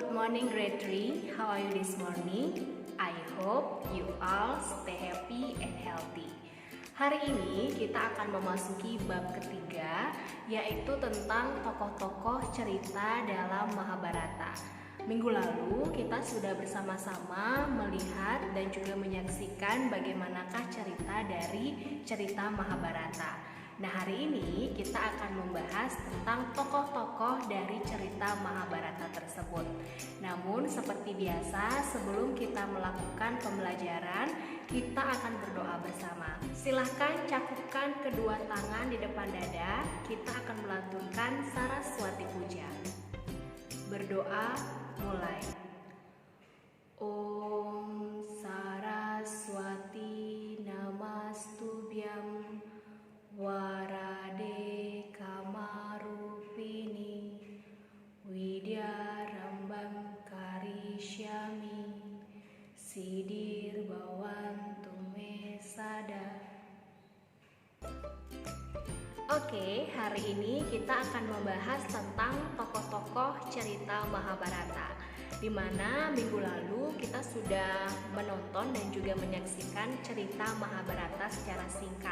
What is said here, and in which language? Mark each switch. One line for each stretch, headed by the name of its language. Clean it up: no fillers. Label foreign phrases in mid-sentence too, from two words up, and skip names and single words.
English: morning grade 3. How are you this morning? I hope you all stay happy and healthy.
Indonesian: Hari ini kita akan memasuki bab ketiga, yaitu tentang tokoh-tokoh cerita dalam Mahabharata. Minggu lalu kita sudah bersama-sama melihat dan juga menyaksikan bagaimanakah cerita dari cerita Mahabharata. Nah, hari ini kita akan membahas tentang tokoh-tokoh dari cerita Mahabharata tersebut. Namun seperti biasa, sebelum kita melakukan pembelajaran, kita akan berdoa bersama. Silahkan cakupkan kedua tangan di depan dada. Kita akan melantunkan Saraswati Puja. Berdoa mulai.
Sanskrit: Om Saraswati Namastubhyam Warade Kamarupini Widyarambam Karishyami Sidir Bhavantu Me Sada.
Indonesian: Oke, hari ini kita akan membahas tentang tokoh-tokoh cerita Mahabharata, di mana minggu lalu kita sudah menonton dan juga menyaksikan cerita Mahabharata secara singkat.